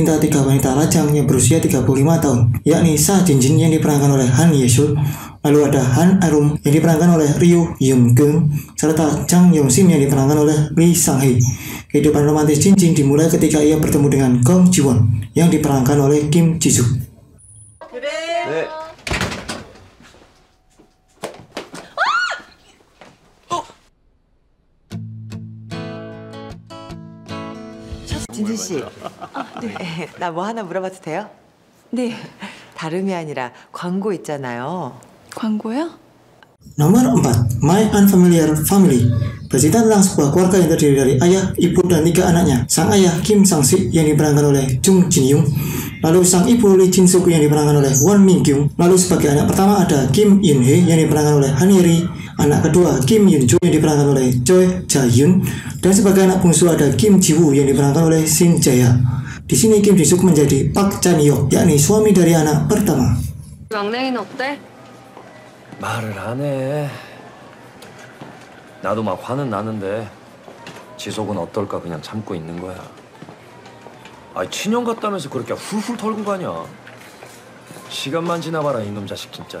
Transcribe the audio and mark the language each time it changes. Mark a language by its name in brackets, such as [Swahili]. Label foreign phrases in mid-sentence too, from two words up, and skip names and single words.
[Indonesian] cinta tiga wanita lajang yang berusia 35 tahun, yakni Sa Jinjin yang diperankan oleh Han Ye-sul, lalu ada Han Arum yang diperankan oleh Ryu Yoon-keun, serta Jang Yong-sim yang diperankan oleh Lee Sang-hee. Kehidupan romantis Jinjin dimulai ketika ia bertemu dengan Gong Ji-won yang diperankan oleh Kim Ji-suk. [Korean] 네. 진진 씨. 네. 나 뭐 하나 물어봐도 돼요? 네. 다름이 아니라 광고 있잖아요. 광고요? [Indonesian] Nomor 4, My Unfamiliar Family, bercerita tentang sebuah keluarga yang terdiri dari ayah, ibu, dan 3 anaknya. Sang ayah Kim Sang-sik yang diperankan oleh Jung Jin-young, lalu sang ibu Lee Jin-suk yang diperankan oleh Won Min-kyung, lalu sebagai anak pertama ada Kim In-hee yang diperankan oleh Han Ye-ri, anak kedua Kim Yun-joo yang diperankan oleh Choi Ja-hyun, dan sebagai anak bungsu ada Kim Ji-woo yang diperankan oleh Shin Jae-ha. Di sini Kim Ji-suk menjadi Park Chan-hyuk, yakni suami dari anak pertama. [Korean] 막내인 어때? 말을 안 해. 나도 막 화는 나는데 지속은 어떨까 그냥 참고 있는 거야. 아니 친형 같다면서 그렇게 훌훌 털고 가냐. 시간만 지나봐라 이놈 자식 진짜.